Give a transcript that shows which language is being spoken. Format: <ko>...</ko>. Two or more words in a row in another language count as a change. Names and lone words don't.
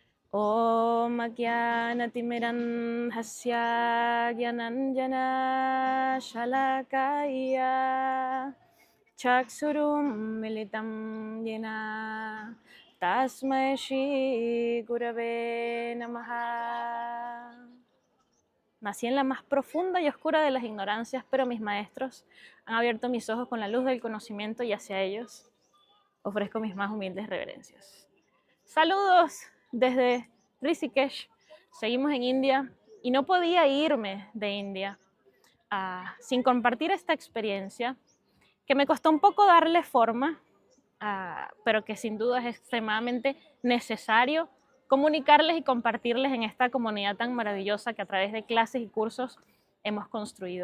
<sa>Om Ajnanatimirandhasya Gyananjana Shalakaya Chaksurum Militam Yena Tasmai Shri Gurave Namaha.</sa> <es>Nací en la más profunda y oscura de las ignorancias, pero mis maestros han abierto mis ojos con la luz del conocimiento y hacia ellos ofrezco mis más humildes reverencias. Saludos desde Rishikesh. Seguimos en India y no podía irme de India sin compartir esta experiencia que me costó un poco darle forma, pero que sin duda es extremadamente necesario comunicarles y compartirles en esta comunidad tan maravillosa que a través de clases y cursos hemos construido.</es>